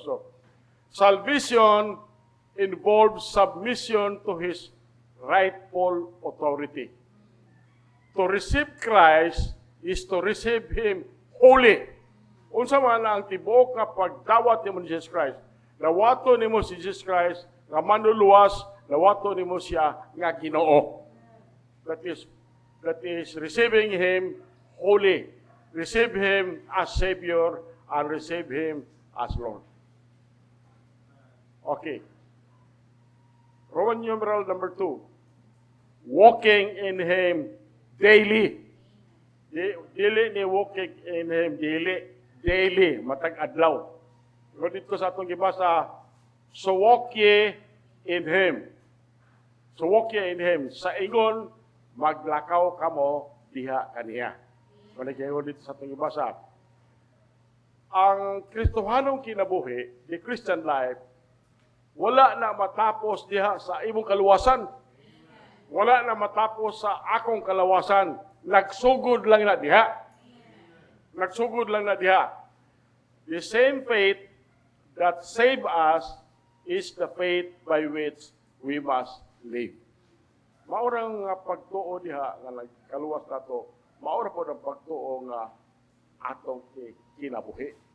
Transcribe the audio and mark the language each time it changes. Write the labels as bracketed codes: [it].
[en] So, salvation involves submission to His rightful authority. To receive Christ is to receive Him holy. [ceb] Unsa man ang tibuok nga pagdawat nimo ni Jesus Christ. Nawato nimo si Jesus Christ nga manluluwas, nawato nimo siya nga Ginoo. [en] That is receiving Him holy. Receive Him as Savior and receive Him as Lord. Okay. Roman numeral number 2. Walking in Him daily. [ceb] Dili ni [en] walking in Him daily, [ceb] matag adlaw. Pero dito sa atong gibasa, [en] so walk ye in Him. So walk ye in Him. [ceb] Sa ingon, maglakaw kamo diha kaniya. Kung dito sa atong gibasa, ang Kristohanong kinabuhi, [en] the Christian life, [ceb] wala na matapos diha sa imong kaluwasan. Wala na matapos sa akong kaluwasan. Nagsugod lang na diha. Nagsugod lang na diha. [en] The same faith that save us is the faith by which we must live. [ceb] Maurang pagtuo diha nga nagkaluwas nato, maura po ang pagtuo nga atong kinabuhi.